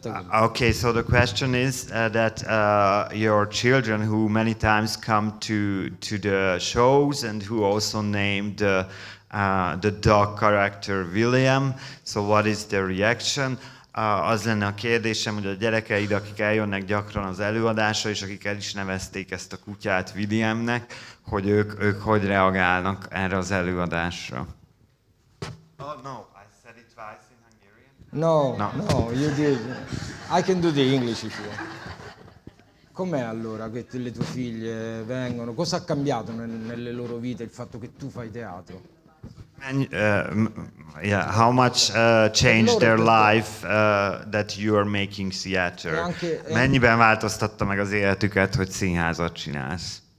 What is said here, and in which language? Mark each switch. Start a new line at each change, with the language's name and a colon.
English: Okay, so the question is that your children who many times come to the shows and who also named the dog character William, so what is their reaction?
Hungarian: Az lenne a kérdésem, hogy a gyerekeid, akik eljönnek gyakran az előadásra, és akik el is nevezték ezt a kutyát Williamnek, hogy ők hogy reagálnak erre az előadásra?
English: Oh, no, I said it twice in Hungarian. No, you did. I can do the English if you want.
Italian: Com'è allora che le tue figlie vengono? Cosa ha cambiato nelle loro vite il fatto che tu fai teatro?
English: How much changed their life that you are making theater?
Hungarian: Mennyiben változtatta meg az életüket, hogy színházat csinálsz?